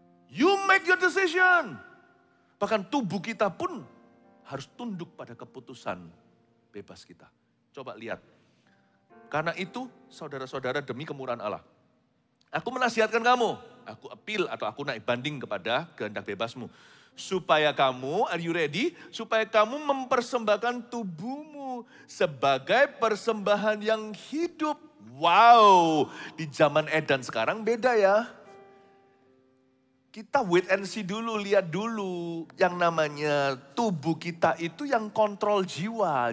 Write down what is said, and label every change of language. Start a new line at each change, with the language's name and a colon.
English: You make your decision.
Indonesian: Bahkan tubuh kita pun harus tunduk pada keputusan bebas kita. Coba lihat. Karena itu saudara-saudara demi kemurahan Allah. Aku menasihatkan kamu, aku appeal atau aku naik banding kepada kehendak bebasmu. Supaya kamu,
English: are you ready?
Indonesian: Supaya kamu mempersembahkan tubuhmu sebagai persembahan yang hidup. Wow, di zaman edan sekarang beda ya. Kita
English: wait and see
Indonesian: dulu, lihat dulu. Yang namanya tubuh kita itu yang kontrol jiwa.